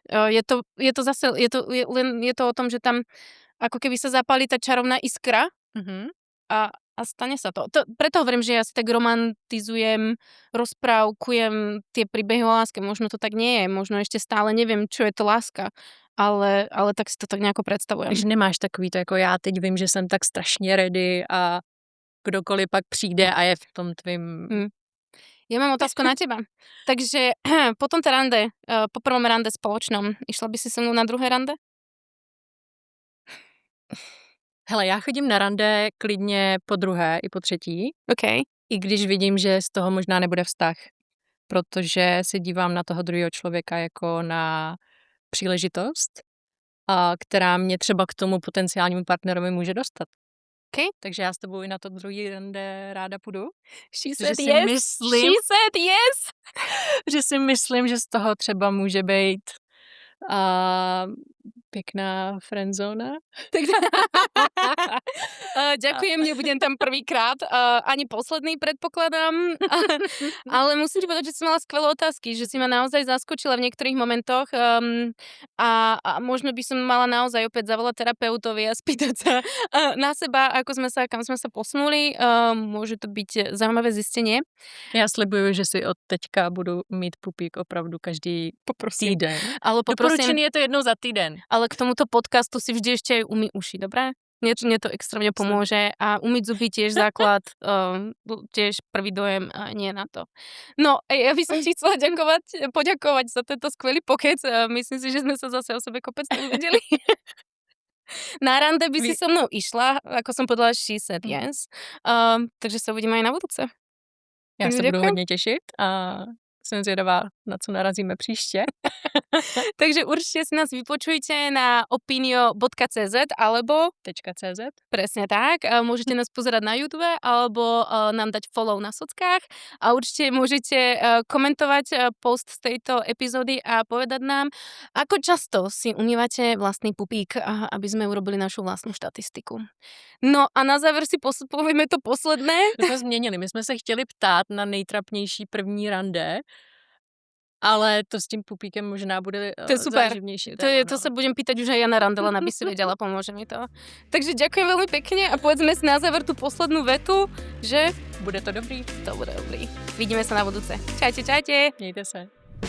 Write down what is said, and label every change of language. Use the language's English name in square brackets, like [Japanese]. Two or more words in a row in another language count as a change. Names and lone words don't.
[Slovak] Je to o tom, že tam ako keby sa zapálí tá čarovná iskra a stane sa to. Preto hovorím, že ja si tak romantizujem, rozprávkujem tie príbehy o láske. Možno to tak nie je, možno ešte stále neviem, čo je to láska, ale tak si to tak nejako predstavujem. [Czech] Takže nemáš takový to, jako já teď vím, že jsem tak strašně ready a kdokoliv pak přijde a je v tom tvým... [Slovak] Ja mám otázku na teba. Takže po tomto rande, po prvom rande spoločnom, išla by si so mnou na druhé rande? [Czech] Hele, já chodím na rande klidně po druhé i po třetí. OK. I když vidím, že z toho možná nebude vztah. Protože se dívám na toho druhého člověka jako na příležitost, která mě třeba k tomu potenciálnímu partnerovi může dostat. Okay. Takže já s tebou i na to druhý rande ráda půjdu. [English] She said yes. [Czech] Že si myslím, že z toho třeba může být pěkná friendzona. [Slovak] Ďakujem, nebudem tam prvýkrát, ani posledný predpokladám, ale musím ti povedať, že si mala skvelé otázky, že si ma naozaj zaskočila v niektorých momentoch a možno by som mala naozaj opäť zavolať terapeutovi a spýtať sa na seba, kam sme sa posunuli. Môže to byť zaujímavé zistenie. [Czech] Já slibuju, že si od teďka budu mít pupík opravdu každý týden. Ale Doporučený je to jednou za týden. [Slovak] Ale k tomuto podcastu si vždy ešte aj umý uši, dobré? Mne to extrémne pomôže a umyť zuby tiež základ, tiež prvý dojem a nie na to. No, ja by som ti chcela poďakovať za tento skvelý pokec. Myslím si, že sme sa zase o sebe kopec nevedeli. Na rande by si so mnou išla, ako som povedala, [English] she said yes. [Slovak] Takže sa uvidíme aj na budúce. [Czech] Já se budu [Slovak] Ďakujem. [Czech] hodně těšit a jsem zvědavá, na co narazíme příště. [Slovak] Takže určite si nás vypočujte na opinio.cz alebo .cz. presne tak. Môžete nás pozerať na YouTube alebo nám dať follow na sockách a určite môžete komentovať post z tejto epizódy a povedať nám, ako často si umývate vlastný pupík, aby sme urobili našu vlastnú štatistiku. No a na záver si povieme to posledné. [Czech] My jsme změnili, my jsme se chtěli ptát na nejtrapnější první rande, ale to s tím pupíkem možná bude To je super. záživnější [Slovak] To, [Czech] téma, [Slovak] to sa budem pýtať už aj ja na rande, len aby si vedela, pomôže mi to. Takže ďakujem veľmi pekne a povedzme si na záver tú poslednú vetu, že [Czech] Bude to dobrý. [Slovak] to bude dobrý. Vidíme sa na budúce. Čaute, čaute. [Czech] Mějte se.